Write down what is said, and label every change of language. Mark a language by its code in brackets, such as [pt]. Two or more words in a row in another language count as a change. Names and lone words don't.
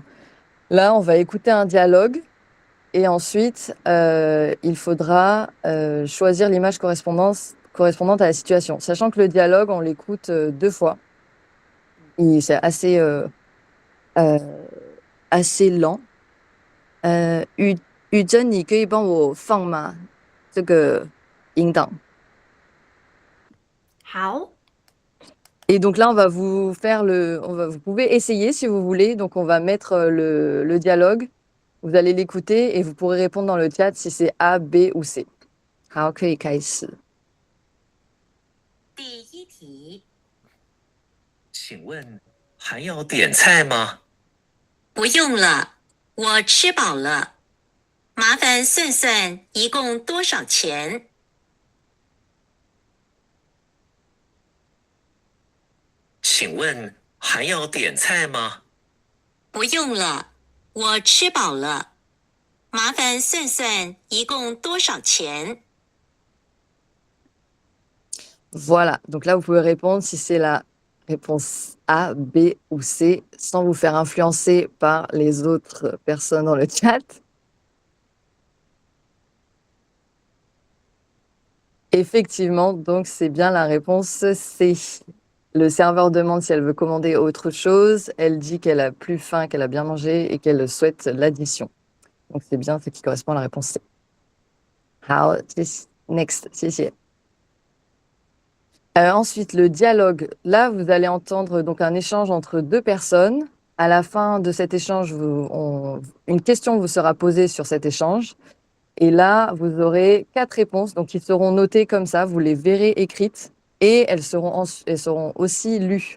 [fr] Là, on va écouter un dialogue et ensuite, il faudra choisir l'image correspondante à la situation. Sachant que le dialogue, on l'écoute 2 fois. C'est assez lent. [zh] 雨珍，你可以帮我放吗？ 这个音档。好， [fr] Et donc là, on va vous faire vous pouvez essayer si vous voulez. Donc on va mettre le dialogue. Vous allez l'écouter et vous pourrez répondre dans le chat si c'est A, B ou C. [zh] 好，可以开始。第一题，请问还要点菜吗？不用了，我吃饱了。麻烦算算一共多少钱？请问还要点菜吗？不用了，我吃饱了。麻烦算算一共多少钱？ [fr] Voilà, donc là, vous pouvez répondre si c'est la réponse A, B ou C, sans vous faire influencer par les autres personnes dans le chat. Effectivement, donc c'est bien la réponse C. Le serveur demande si elle veut commander autre chose. Elle dit qu'elle a plus faim, qu'elle a bien mangé et qu'elle souhaite l'addition. Donc c'est bien ce qui correspond à la réponse C. [zh] 好，next, 谢谢。 [fr] Ensuite, le dialogue. Là, vous allez entendre donc un échange entre deux personnes. À la fin de cet échange, une question vous sera posée sur cet échange. Et là, vous aurez 4 réponses, donc qui seront notées comme ça. Vous les verrez écrites et elles seront aussi lues.